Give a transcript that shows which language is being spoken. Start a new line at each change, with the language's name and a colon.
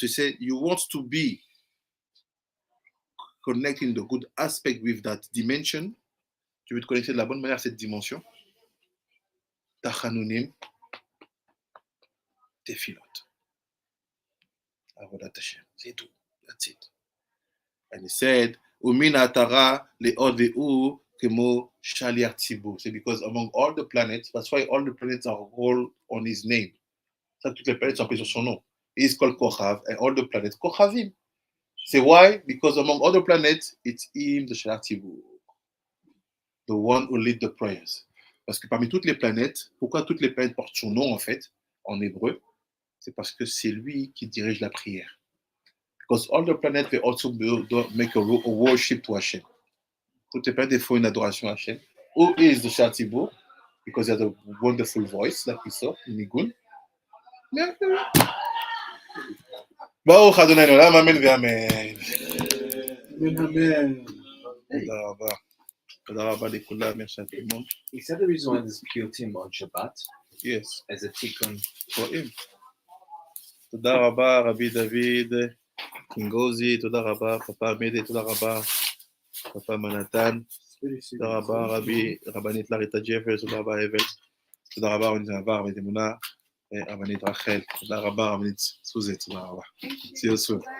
English: So he said, you want to be connecting the good aspect with that dimension,
French: tu veux te connecter de la bonne manière à cette dimension,
Hebrew: תחנונים, תפילות. עבודת השם, זה tout,
English: that's it. And he said,
Hebrew: ומן האתרה לעוד והוא כמו שליח ציבור.
English: C'est because among all the planets, that's why all the planets are all on his name.
French: Ça, toutes les planètes sont appelées sur son nom.
English: He is called Kochav, and all the planets Kochavim. C'est why? Because among all the planets, it's him, the Shaliach Tzibur, the one who lead the prayers.
French: Parce que parmi toutes les planètes, pourquoi toutes les planètes portent son nom en fait, en hébreu? C'est parce que c'est lui qui dirige la prière.
English: Because all the planets, they also make a worship to Hashem.
French: Toutes les planètes font une adoration à Hashem.
English: Who is the Shaliach Tzibur? Because he has a wonderful voice, like we saw in Nigun.
Hebrew: ברוך אדוני לעולם, אמן ואמן. תודה רבה. תודה רבה לכולם,
French: merci à tout le monde.
English: He said the reason why there's piyutim on Shabbat Yes, as a tikkun. for him.
Hebrew: תודה רבה, רבי דוד קינגוזי, תודה רבה, פפא מדי, תודה רבה, פפא מנתן, תודה רבה, רבנית לריטה ג'פרס, תודה רבה, הבל, תודה רבה, רבנית עבר, רבנית אמונה, רבנית רחל, תודה רבה, רבנית סוזית, תודה רבה.
English: See you soon.